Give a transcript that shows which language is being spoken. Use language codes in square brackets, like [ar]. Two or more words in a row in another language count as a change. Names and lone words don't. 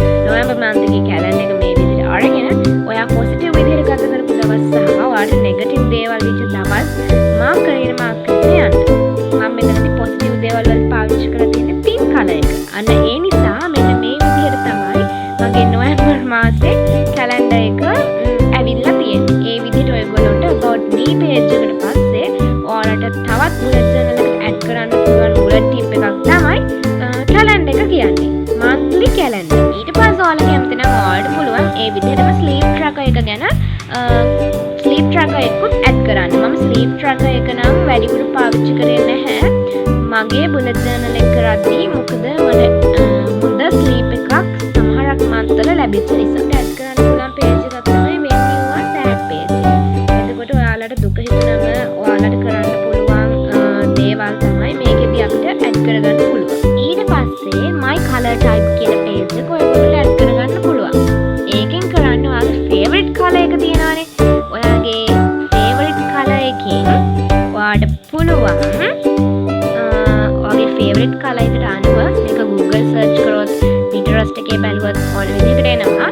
[si] November month එකේ calendar එක මේ විදිහට අරගෙන ඔයා positive විදිහට ගත කරපු දවස් සහ ඔයාලට negative දේවල් විච දවස් mark කරගෙන යන්න. මම මෙතනදී positive දේවල් වල පාවිච්චි කරලා තියෙන්නේ [en] pink color [si] එක. අන්න ඒ නිසා මෙන්න මේ විදිහට තමයි මගේ November මාසේ calendar එක ඇවිල්ලා තියෙන්නේ. ඒ විදිහට ඔයගොල්ලන්ට [en] about me page [si] එකට පස්සේ ඔයාලට තවත් [en] bullet journal [si] එකට add කරන්න පුළුවන් [en] bullet tip [si] එකක් තමයි calendar එක කියන්නේ. [en] monthly calendar. [si] ඊට පස්සේ ඔයාලා කැමති නම් ඔයාලට පුළුවන් ඒ විදිහටම [en] sleep tracker [si] එක ගැන [en] sleep tracker [si] එකකුත් add කරන්න. මම [en] sleep tracker [si] එක නම් වැඩිපුර පාවිච්චි කරේ නැහැ. මගේ [en] bullet journal [si] එක කරද්දී මොකද මට හොඳ sleep එකක් සමහරක් month වල ලැබිච්ච නිසා add කරන්න පුළුවන් page එකක් තමයි [en] when you are sad page [si] එක. එතකොට ඔයාලට දුක හිතුනම ඔයාලට කරන්න පුළුවන් දේවල් තමයි මේකෙදී අපිට add කරගන්න පුළුවන්. ඊට පස්සේ [en] my color type [si] කියන page එක ඔයගොල්ලෝ add කරගන්න පුළුවන්. ඒකෙන් කරන්න ඔයාගේ [en] favorite color [si] එක තියෙනවානේ. ඔයාගේ [en] favorite color [si] එකෙන් ඔයාට පුළුවන් ඔයාගේ [en] favorite color [si] එකට අනුව මේක Google search කරොත් Pinterest එකේ බැලුවොත් ඕන විදිහකට එනවා.